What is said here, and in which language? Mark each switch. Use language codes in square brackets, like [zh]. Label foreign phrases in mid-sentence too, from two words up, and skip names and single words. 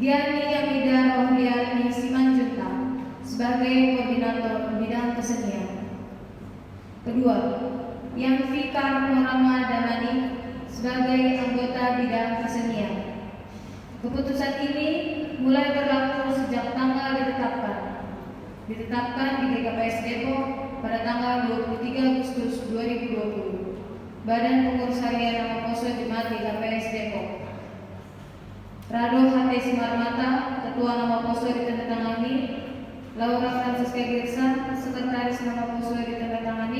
[id] Diani Yamida Rohdiani Simanjuntak sebagai Koordinator Bidang Kesenian. Kedua, Yanvika Nurama Damani sebagai Anggota Bidang Kesenian. Keputusan ini mulai berlaku sejak tanggal ditetapkan di GKPS Depok pada tanggal 23 Agustus 2020. Badan Pengurus Harian Nama Poso Jemaat GKPS Depok. Rado H.T. Sumarmata, Ketua Nama Poso ditandatangani. Laura Francisca Gersa, Sekretaris Nama Poso ditandatangani.